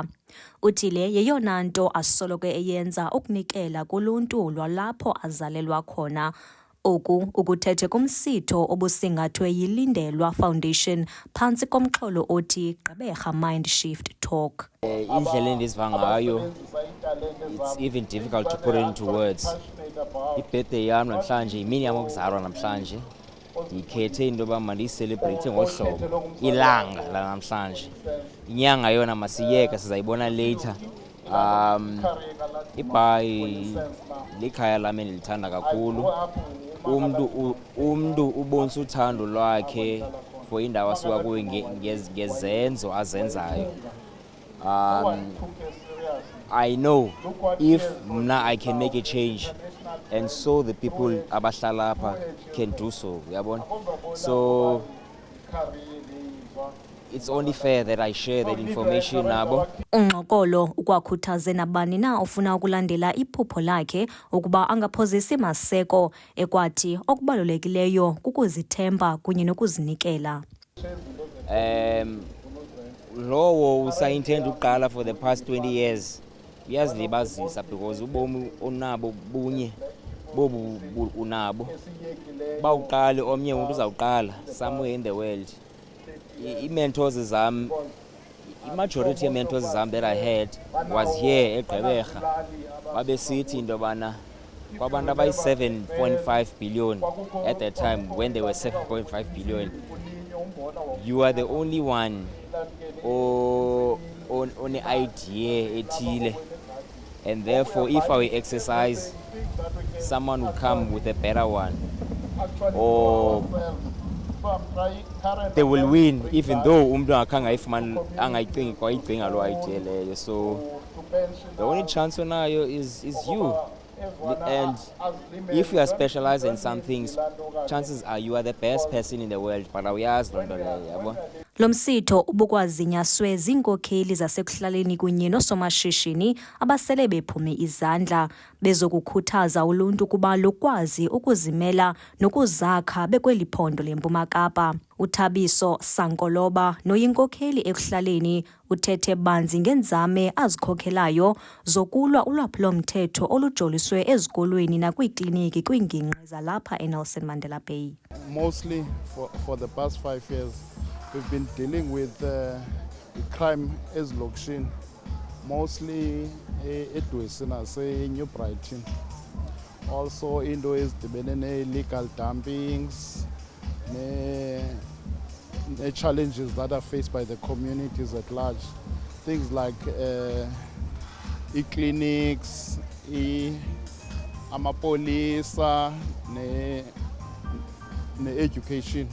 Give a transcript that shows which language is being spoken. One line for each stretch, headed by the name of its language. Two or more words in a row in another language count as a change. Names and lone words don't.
Xhosa: Uthi le yeyona nto asoloko eyenza ukunikela kuluntu lwalapho azalelwa khona. Oku ukuthethe kumsitho obusingathwe yiLindelwa Foundation phantsi komxholo othi Gqeberha Mind Shift Talk. Indlela endiziva ngayo,
English: it's even difficult to put it into words.
Xhosa: Ibirthday yam namhlanje, imini yam yokuzalwa namhlanje. Ndikhethe into yoba mandiyicelebrate ngolu hlobo, ilanga lanamhlanje. Inyanga yona masiyeke, sizayibona later. Ibhayi likhaya lami endilithanda kakhulu. Umntu ubonisa uthando lwakhe for indawo asuka kuyo ngezenzo azenzayo.
English: I know if I can make a change, and so the people
Xhosa: abahlala apha
English: can do so, yabona. So it's only fair that I share that information nabo.
Xhosa: Ngxokolo ukwakhuthaze nabani na ofuna ukulandela iphupho lakhe ukuba angaphozisi maseko, ekwathi okubalulekileyo kukuzithemba kunye nokuzinikela. Lowo usayintenda uqala
English: for the past 20 years
Xhosa: uyazilibazisa because ubomi onabo bunye bobu unabo bawuqala omnye umuntu uzawuqala
English: somewhere in the world. I-mentors zam, i-majority of-mentors zam that I had was here eGqeberha.
Xhosa: Babesithi into yobana kwabantu abayi-7.5
English: billion at that time, when they were 7.5 billion, you are the only one on the idea ethile, and therefore if I exercise, someone will come with a better one, or they will win, even though
Xhosa: umuntu akanga ifumana angayicingi kwayicinga lo
English: idea leyo. So the only chance onayo is you, and if you are specialized in some things, chances are you are the best person in the world, but
Xhosa: awuyazi loo nto leyo, yabo. Lo msitho ubukwazinyaswe ziinkokheli zasekuhlaleni kunye noosomashishini abasele bephume izandla bezokukhuthaza uluntu kuba lukwazi ukuzimela nokuzakha bekweli phondo leMpuma Kapa. uThabiso Sankoloba noyinkokheli ekuhlaleni uthethe banzi ngenzame azikhokhelayo zokulwa ulwaphulomthetho olujoliswe ezikolweni nakwiikliniki kwiingingqi zalapha eNelson Mandela Bay.
English: Mostly for the past 5 years, we've been dealing with crime ezilokishini, mostly eDwesina, say New Brighton.
Xhosa: Also into ezidibene ne-
English: legal dumpings, challenges that are faced by the communities at large. Things like e-clinics, amapolisa, education.